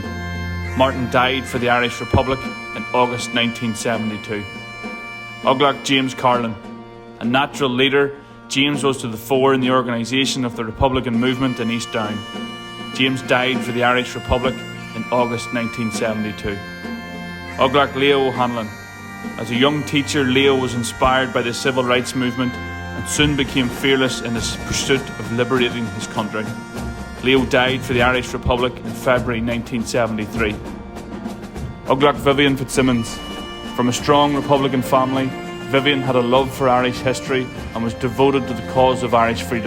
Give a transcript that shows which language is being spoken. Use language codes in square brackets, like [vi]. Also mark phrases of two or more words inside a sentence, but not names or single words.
[en] Martin died for the Irish Republic in August 1972. Oglach James Carlin. A natural leader, James was to the fore in the organisation of the Republican movement in East Down. James died for the Irish Republic in August 1972. Oglach Leo O'Hanlon. As a young teacher, Leo was inspired by the civil rights movement and soon became fearless in his pursuit of liberating his country. Leo died for the Irish Republic in February 1973. Oglach Vivian Fitzsimmons. From a strong Republican family, Vivian had a love for Irish history and was devoted to the cause of Irish freedom.